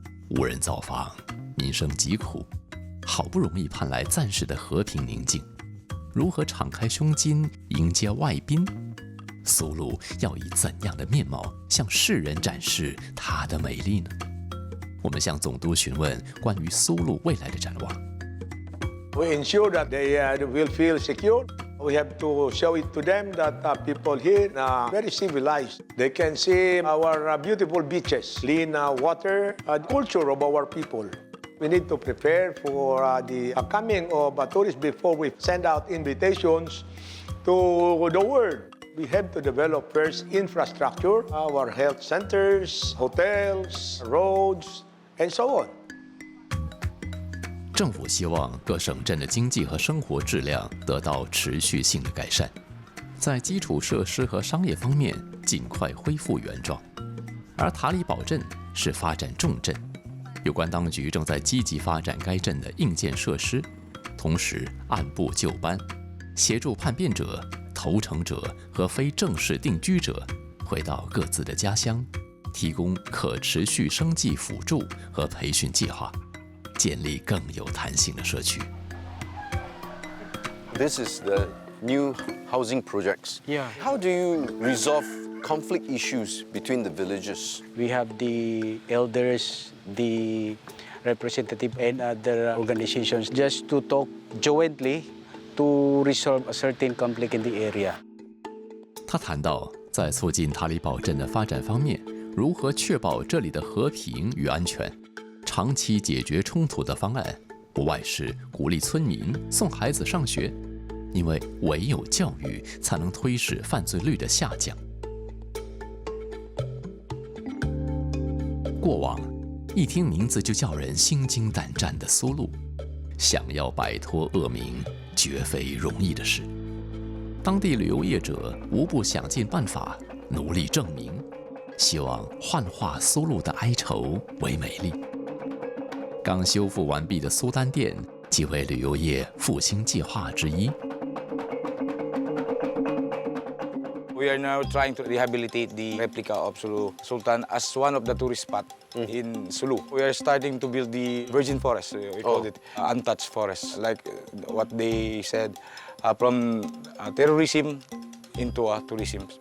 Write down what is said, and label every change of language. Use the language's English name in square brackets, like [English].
[Chinese] 无人造访，民生疾苦。好不容易盼来暂时的和平宁静，如何敞开胸襟迎接外宾？苏禄要以怎样的面貌向世人展示它的美丽呢？我们向总督询问关于苏禄未来的展望。 [English] We ensure that they will feel secure. We have to show it to them that people here are very civilized. They can see our beautiful beaches, clean water, the culture of our people. We need to prepare for the coming of tourists before we send out invitations to the world. We have to develop first infrastructure, our health centers, hotels, roads, and so on. [Chinese] 政府希望各省镇的经济和生活质量得到持续性的改善，在基础设施和商业方面尽快恢复原状。而塔里堡镇是发展重镇。有关当局正在积极发展该镇的硬件设施，同时按部就班，协助叛变者、投诚者和非正式定居者回到各自的家乡，提供可持续生计辅助和培训计划，建立更有弹性的社区。 [English] This is the new housing projects. Yeah. How do you resolve conflict issues between the villages? We have the elders, the representative, and other organizations just to talk jointly to resolve a certain conflict in the area. [Chinese] 他谈到，在促进塔里堡镇的发展方面，如何确保这里的和平与安全。长期解决冲突的方案，不外是鼓励村民送孩子上学，因为唯有教育才能推使犯罪率的下降。过往，一听名字就叫人心惊胆战的苏禄，想要摆脱恶名，绝非容易的事。当地旅游业者无不想尽办法，努力证明，希望幻化苏禄的哀愁为美丽。刚修复完毕的苏丹店即为旅游业复兴计划之一。 [English] We are now trying to rehabilitate the replica of Sulu Sultan as one of the tourist spots in Sulu. We are starting to build the virgin forest. We call it untouched forest, like what they said, from terrorism into tourism.